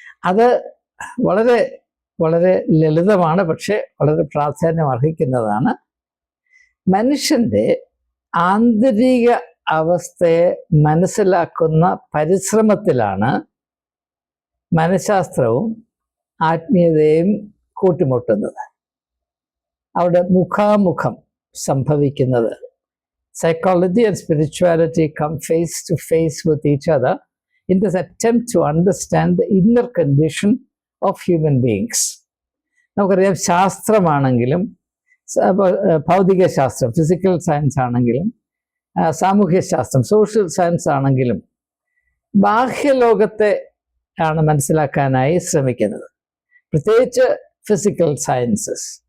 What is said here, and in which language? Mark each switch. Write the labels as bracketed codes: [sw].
[ml] അത് വളരെ വളരെ ലളിതമാണ്, പക്ഷെ വളരെ പ്രാധാന്യം അർഹിക്കുന്നതാണ്. മനുഷ്യൻ്റെ ആന്തരിക അവസ്ഥയെ മനസ്സിലാക്കുന്ന പരിശ്രമത്തിലാണ് മനഃശാസ്ത്രവും ആത്മീയതയും കൂട്ടിമുട്ടുന്നത്. അവിടെ മുഖാമുഖം സംഭവിക്കുന്നത്. [en] Psychology and spirituality come face to face with each other in this attempt to understand the inner condition of human beings. [ml] നമുക്കറിയാം, ശാസ്ത്രമാണെങ്കിലും, ഭൗതിക ശാസ്ത്രം, ഫിസിക്കൽ സയൻസ് ആണെങ്കിലും, സാമൂഹ്യ ശാസ്ത്രം, സോഷ്യൽ സയൻസ് ആണെങ്കിലും ബാഹ്യലോകത്തെ ആണ് മനസ്സിലാക്കാനായി ശ്രമിക്കുന്നത്. പ്രത്യേകിച്ച് ഫിസിക്കൽ സയൻസസ്.